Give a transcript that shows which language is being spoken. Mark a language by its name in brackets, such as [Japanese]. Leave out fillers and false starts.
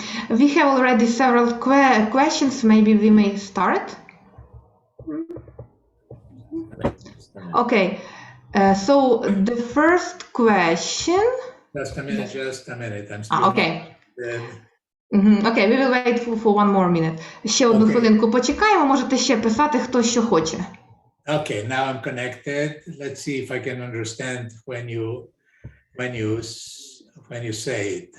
[English] We have already several questions. Maybe we may start. Okay. So the first question. Just a minute. I'm still Okay. Okay, we will wait for one more minute. [Ukrainian] Ще одну хвилинку почекаємо, можете ще писати, хто що хоче. [English] Okay, now I'm connected. Let's see if I can understand when you say it.